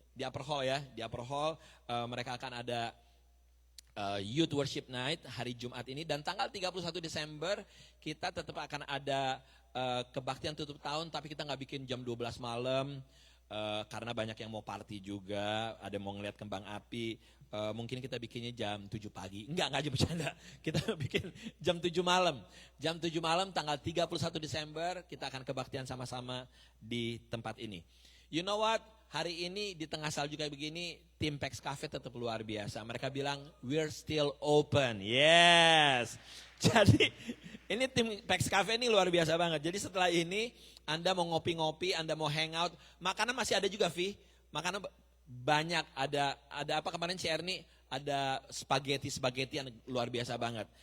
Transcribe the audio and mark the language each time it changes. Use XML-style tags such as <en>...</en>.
<id>Di Upper Hall ya, di Upper Hall mereka akan ada Youth Worship Night hari Jumat ini dan tanggal 31 Desember kita tetap akan ada kebaktian tutup tahun tapi kita nggak bikin jam 12 malam karena banyak yang mau party juga, ada mau ngeliat kembang api, mungkin kita bikinnya jam 7 pagi, enggak bercanda, kita bikin jam 7 malam, tanggal 31 Desember kita akan kebaktian sama-sama di tempat ini.</id> <en>You know what?</en> <id>Hari ini di tengah salju kayak begini, tim Pax Cafe tetap luar biasa. Mereka bilang,</id> <en>we're still open. Yes.</en> <id>Jadi ini tim Pax Cafe ini luar biasa banget. Jadi setelah ini, Anda mau ngopi-ngopi, Anda mau hangout, makanan masih ada juga, Vi. Makanan banyak, ada apa kemarin si Erni, ada spaghetti yang luar biasa banget.</id>